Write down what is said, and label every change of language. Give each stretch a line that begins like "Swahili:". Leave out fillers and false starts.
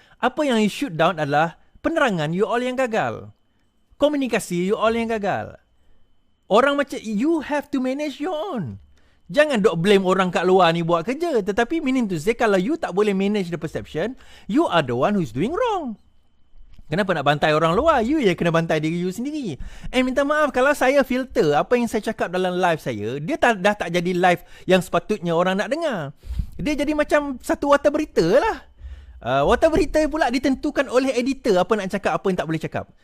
Malay: Apa yang you shoot down adalah penerangan you all yang gagal. Komunikasi you all yang gagal. Orang macam
English: you have to manage your own.
Malay: Jangan dok blame orang kat luar ni buat kerja. Tetapi
English: meaning to say,
Malay: kalau you tak boleh
English: manage the perception, you are the one who's doing wrong.
Malay: Kenapa nak bantai orang luar? You yang kena bantai diri you sendiri. Minta maaf kalau saya filter apa yang saya cakap dalam live saya, dia dah tak jadi live yang sepatutnya orang nak dengar. Dia jadi macam satu warta berita lah. Warta berita pula ditentukan oleh editor apa nak cakap, apa yang tak boleh cakap.